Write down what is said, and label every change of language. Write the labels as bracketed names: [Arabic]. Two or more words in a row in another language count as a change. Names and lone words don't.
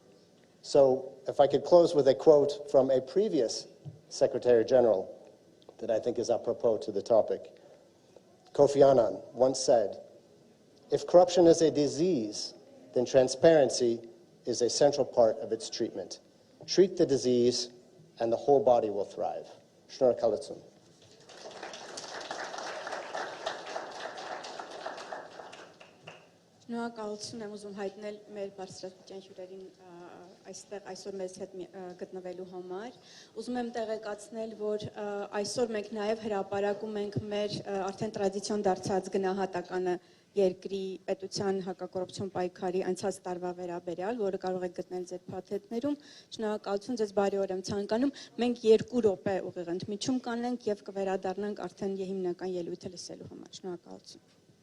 [English] So if I could close with a quote from a previous Secretary General that I think is apropos to the topic. Kofi Annan once said, "If corruption is a disease, then transparency is a central part of its treatment. Treat the disease and the whole body will thrive." [Armenian] Շնորհակալություն. Շնորհակալություն եմ ուզում հայտնել մեր բարձրաստիճան հյուրերին այստեղ այսօր մեզ հետ գտնվելու համար։ Ուզում եմ տեղեկացնել, որ այսօր մենք նաև հրապարակում ենք մեր արդեն տրադիցիոն դարձած գնահատականը երկրի պետության հակակոռուպցիոն պայքարի անցած տարվա վերաբերյալ, որը կարող եք գտնել ձեր փաթեթներում։ Շնորհակալություն, ձեզ բարի օր եմ ցանկանում։ Մենք 2 րոպե ուղիղ ընդմիջում կանենք եւ կվերադառնանք արդեն հիմնական ելույթը լսելու համար։ Շնորհակալություն։